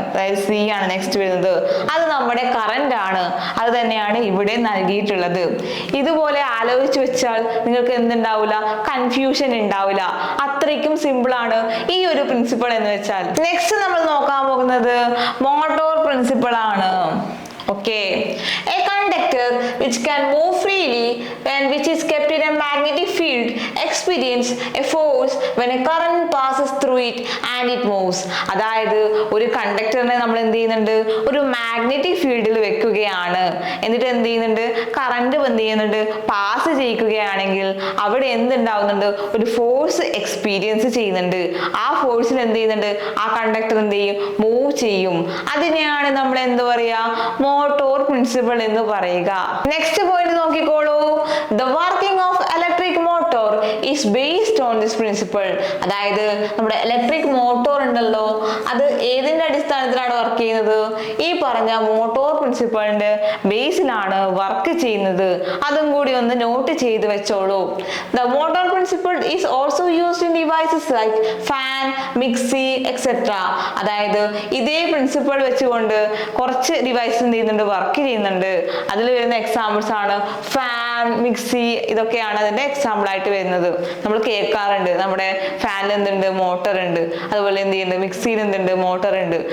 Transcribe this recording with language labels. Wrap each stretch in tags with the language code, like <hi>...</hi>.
<ml>അതായത് സി ആണ് നെക്സ്റ്റ് വരുന്നത്. അത് നമ്മുടെ കറന്റ് ആണ്. അത് തന്നെയാണ് ഇവിടെ നൽകിയിട്ടുള്ളത്. ഇതുപോലെ ആലോചിച്ച് വെച്ചാൽ നിങ്ങൾക്ക് എന്തുണ്ടാവില്ല? കൺഫ്യൂഷൻ ഉണ്ടാവില്ല. അത്രയ്ക്കും സിമ്പിൾ ആണ് ഈ ഒരു പ്രിൻസിപ്പിൾ എന്ന് വെച്ചാൽ. നെക്സ്റ്റ് നമ്മൾ നോക്കാൻ പോകുന്നത് മോട്ടോർ പ്രിൻസിപ്പിൾ ആണ്.</ml> <en>Okay, a conductor which can move freely and which is kept in a magnetic field experience a force when a current passes through it and it moves.</en> <ml>അതായത് ഒരു കണ്ടക്ടറിനെ നമ്മൾ എന്ത് ചെയ്യുന്നുണ്ട്? ഒരു മാഗ്നറ്റിക് ഫീൽഡിൽ വെക്കുകയാണ്. എന്നിട്ട് എന്ത് ചെയ്യുന്നുണ്ട്? കറണ്ട് എന്ത് ചെയ്യുന്നുണ്ട്? പാസ് ചെയ്യിക്കുകയാണെങ്കിൽ അവിടെ എന്തുണ്ടാവുന്നുണ്ട്? ഒരു ഫോഴ്സ് എക്സ്പീരിയൻസ് ചെയ്യുന്നുണ്ട്. ആ ഫോഴ്സിൽ എന്ത് ചെയ്യുന്നുണ്ട്? ആ കണ്ടക്ടർ എന്ത് ചെയ്യും? മൂവ് ചെയ്യും. അതിനെയാണ് നമ്മൾ എന്ത് പറയാ? മോട്ടോർ പ്രിൻസിപ്പിൾ എന്ന് പറയുക. നെക്സ്റ്റ് പോയിന്റ് നോക്കിക്കോളൂ.</ml> <en>The working of electric motor is based on this principle.</en> <ml>അതായത് നമ്മുടെ ഇലക്ട്രിക് മോട്ടോർ ഉണ്ടല്ലോ, അത് ഏതിന്റെ അടിസ്ഥാനത്തിലാണ് വർക്ക് ചെയ്യുന്നത്? ഈ പറഞ്ഞ മോട്ടോർ പ്രിൻസിപ്പിളിന്റെ ബേസിലാണ് വർക്ക് ചെയ്യുന്നത്. അതും കൂടി ഒന്ന് നോട്ട് ചെയ്ത് വെച്ചോളൂ.</ml> <en>The motor principle is also used in devices like fan, mixie, etc.</en> <ml>അതായത് ഇതേ പ്രിൻസിപ്പിൾ വെച്ചുകൊണ്ട് കുറച്ച് ഡിവൈസ് എന്ത് ചെയ്യുന്നുണ്ട്? വർക്ക് ചെയ്യുന്നുണ്ട്. അതിൽ വരുന്ന എക്സാമ്പിൾസ് ആണ് ഫാൻ, മിക്സി. ഇതൊക്കെയാണ് അതിന്റെ എക്സാമ്പിൾ ആയിട്ട് വരുന്നത്. നമ്മൾ കേൾക്കാറുണ്ട് നമ്മുടെ ഫാനിൽ എന്തുണ്ട്? മോട്ടർ ഉണ്ട്. അതുപോലെ എന്ത് ചെയ്യുന്നുണ്ട്? മിക്സിയിൽ എന്തുണ്ട്? മോട്ടർ ഉണ്ട്.</ml>